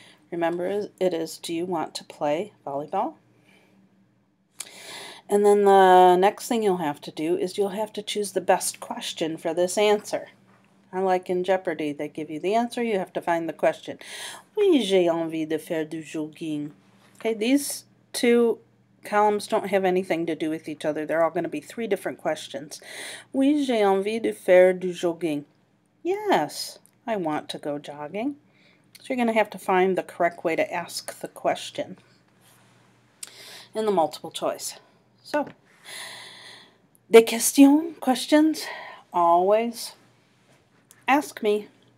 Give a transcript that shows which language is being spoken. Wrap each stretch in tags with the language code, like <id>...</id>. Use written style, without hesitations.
<en>Remember, it is do you want to play volleyball? And then the next thing you'll have to do is you'll have to choose the best question for this answer. Unlike in Jeopardy, they give you the answer, you have to find the question.</en> <fr>Oui, j'ai envie de faire du jogging.</fr> <en>Okay, these 2 columns don't have anything to do with each other. They're all going to be 3 different questions.</en> <fr>Oui, j'ai envie de faire du jogging.</fr> <en>Yes, I want to go jogging. So you're going to have to find the correct way to ask the question in the multiple choice. So,</en> <fr>des questions,</fr> <en>questions, always ask me.</en>